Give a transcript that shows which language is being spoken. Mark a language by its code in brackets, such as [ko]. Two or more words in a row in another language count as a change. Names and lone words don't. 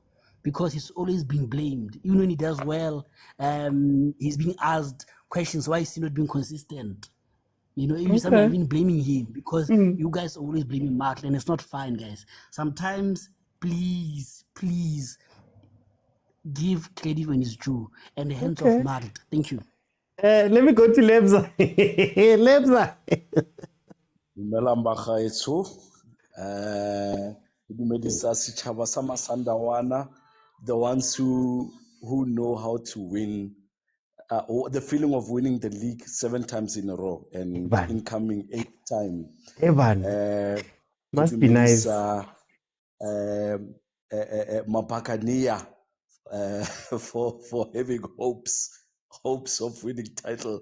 [en] Because he's always being blamed. Even when he does well, he's being asked questions, why is he not being consistent? You know, even some are even blaming him because you guys are always blaming Mark, and it's not fine, guys. Sometimes, please give credit when it's due, and the hands of Okay. Mark. Thank you. Let me go to Lebza. Lebza. [st] Dumelang bagaetsho ke dumedisa setjhaba sa Masandawana, [en] the ones who know how to win, or the feeling of winning the league 7 times in a row and Evan. incoming 8th time. Evan. Must be nice. Mapakania for having hopes of winning title.